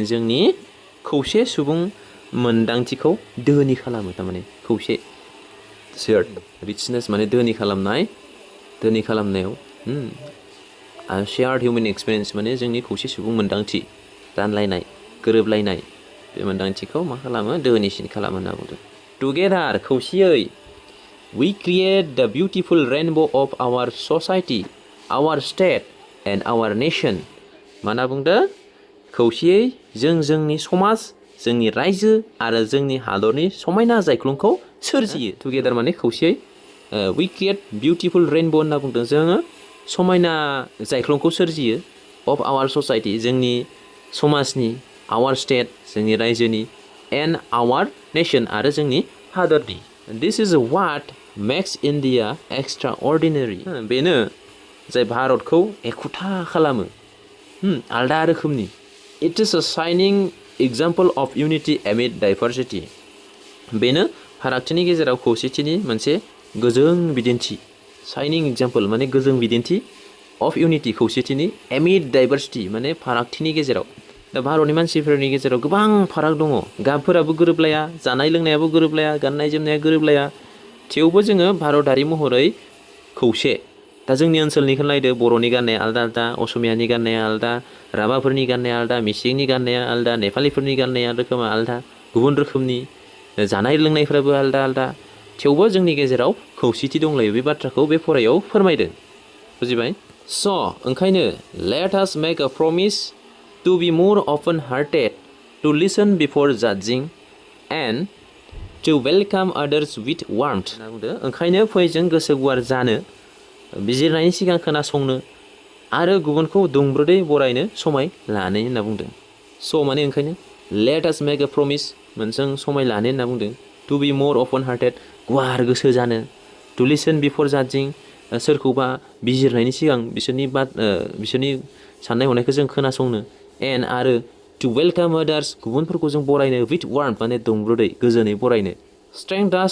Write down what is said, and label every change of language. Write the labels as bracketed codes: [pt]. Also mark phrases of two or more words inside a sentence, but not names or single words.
[brx] जोंनि खौसे सुबुं मोन्दांथिखौ धोनि खालामो. थारमाने खौसे shared richness माने धोनि खालामनायाव [en] shared human experience [brx] माने जोंनि खौसे सुबुं मोन्दांथि, रानलायनाय, गोरोबलायनाय, बे मोन्दांथिखौ मा खालामो? धोनिसिन खालामो होनना बुंदों. [en] Together [brx] खौसेयै [en] we create the beautiful rainbow of our society, our state and our nation. [brx] मा होनना बुंदों? खौसेयै जों जोंनि समाज, जोंनि रायजो आरो जोंनि हादरनि समायना जायख्लंखौ सोरजियो. [en] Together [brx] माने खौसेयै [en] we create beautiful rainbow [brx] होनना बुंदों. जोङो समायना जायख्लंखौ सोरजियो [en] of our society [brx] जोंनि समाजनि, [en] our state [brx] जोंनि रायजोनि, [en] and our nation [brx] आरो जोंनि हादरनि. [en] This is what makes India extraordinary. [brx] बेनो जाय भारतखौ एखुथा खालामो, आलदा रोखोमनि. [en] It is a shining example of unity amid diversity. [brx] बेनो फारागथिनि गेजेराव खौसेथिनि मोनसे गोजों बिदिन्थि. [en] Shining example [brx] माने गोजों बिदिन्थि [en] of unity खौसेथिनि, amid diversity [brx] माने फारागथिनि गेजेराव. दा भारतनि मानसिफोरनि गेजेराव गोबां फाराग दङ. गाबफोराबो गोरोबलाया, जानाय लोंनायाबो गोरोबलाया, गाननाय जोमनाया गोरोबलाया. थेवबो जोङो भारतारि महरै खौसे दा जोंनि ओनसोलनिखौ नायदो बर'नि गाननाया आलदा आलदा असमियानि गाननाया आलदा राभाफोरनि गाननाया आलदा मिसिंनि गाननाया आलदा नेपालिफोरनि गाननाया रोखोमा आलदा गुबुन रोखोमनि जानाय लोंनायफ्राबो आलदा आलदा थेवबो जोंनि गेजेराव खौसेथि दंलायो बे बाथ्राखौ बे फरायाव फोरमायदों बुजिबाय स' [en] ओंखायनो let us make a promise to be more open hearted to listen before judging and to welcome others with warmth [brx] होनना बुंदों ओंखायनो फै जों गोसो गुवार जानो बिजिरनायनि सिगां खोनासंनो आरो गुबुनखौ दुंब्रुदै बरायनो समाय लानो होनना बुंदों स' माने ओंखायनो [en] let us make a promise [brx] मोनजों समाय लानो होनना बुंदों [en] to be more open [brx] hearted गुवार गोसो जानो [en] to listen before judging [brx] सोरखौबा बिजिरनायनि सिगां बिसोरनि साननाय हनायखौ जों खोनासंनो and आरो [en] to welcome others [brx] गुबुनफोरखौ जों बरायनो [en] with warmth [brx] माने दुंब्रुदै गोजोनै बरायनो [en] strength does